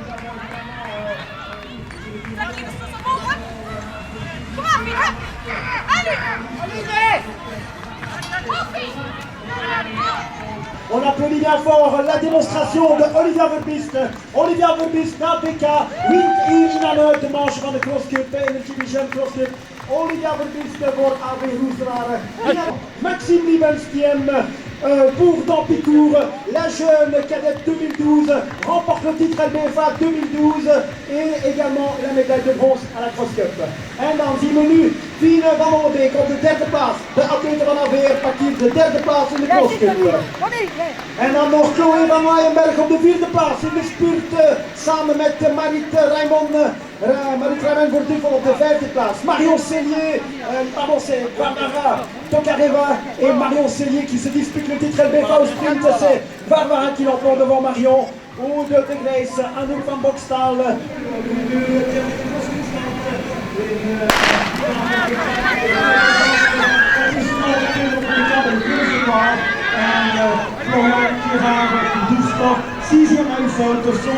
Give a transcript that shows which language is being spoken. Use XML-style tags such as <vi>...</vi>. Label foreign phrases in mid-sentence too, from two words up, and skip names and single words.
<nl>Kom maar, Mira!</nl> <fr>On applaudit bien fort la démonstration de Olivia Verbist.</fr> <nl>Olivia Verbist na PK wint hier in de manche van de crosscup Energy Vision crosscup. Olivia Verbist voor AB Roeselaar.</nl> <fr>Maxime Liebenstiem pour Dampitour, la jeune cadette 2012 remporte le titre LBFA 2012 et également la médaille de bronze à la crosscup.</fr> <nl>En dan zien we nu Fine van Oorbeek op de derde plaats. De atlete van Alweer pakt hier de derde plaats in de crosscup. En dan nog Chloé van Waaienberg op de vierde plaats in de spurt samen met Marit Raymond. Marit Raymond voor Duvel op de vijfde plaats.</nl> <fr>Marion Cellier, pardon c'est Barbara Tokareva et Marion Cellier qui se disputent le titre LBFA au sprint. C'est Barbara qui l'emporte devant Marion. Ou de Grace, Anouk van Bokstal. Florian Girard, Doucement, sixième à une faute de son.</fr>